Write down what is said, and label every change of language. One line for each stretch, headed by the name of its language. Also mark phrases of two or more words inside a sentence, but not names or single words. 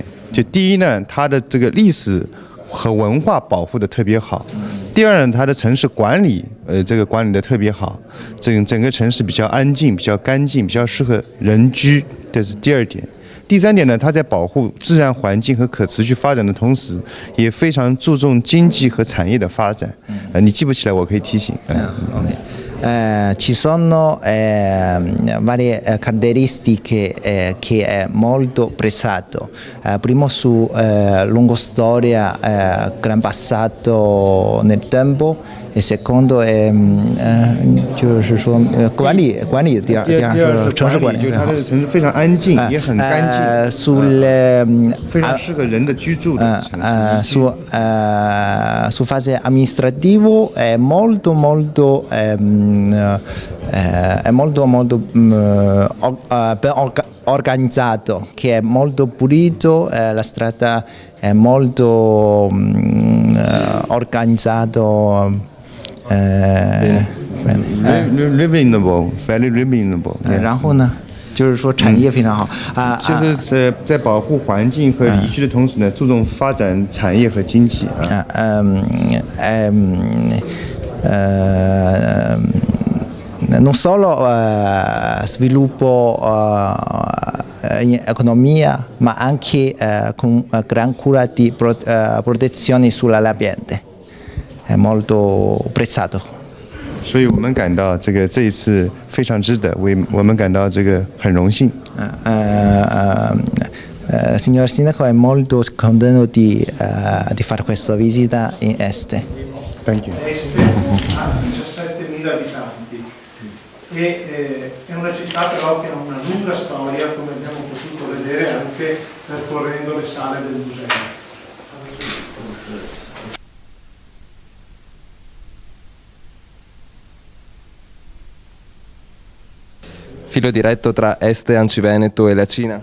Chinese: 就第一呢，它的这个历史和文化保护的特别好；第二呢，它的城市管理，这个管理的特别好，整个城市比较安静、比较干净、比较适合人居，这是第二点。第三点呢，它在保护自然环境和可持续发展的同时，也非常注重经济和产业的发展。你记不起来，我可以提醒。
Italian: Ci sono varie caratteristiche che è molto apprezzato. Primo su lunga storia, gran passato nel tempo, e secondo è
Chinese: 就是说管理第二是城市管理，就是它的城市非常安静，也很干净，非常适合人的居住的城市。
Italian: su fase amministrativo è molto organizzato, che è molto pulito, la strada è molto organizzato.
English: Reasonable, very reasonable.
Chinese: 然后呢，就是说产业非常好啊，就是在保护环境和宜居的同时呢，注重发展产业和经济
Italian: non solo sviluppo in economia, ma anche con gran cura di protezione sull'ambiente. È molto apprezzato.
Chinese: 所以我们感到这一次非常值得，我们感到这个很荣幸。
Italian: Signor Sindaco, è molto contento di fare questa visita in Este.
English: Thank you.
Italian: Este ha 17.000 abitanti e è una città però che ha una lunga storia, come abbiamo potuto vedere anche percorrendo le sale del museo. Filo diretto tra Este, Anciveneto e la Cina?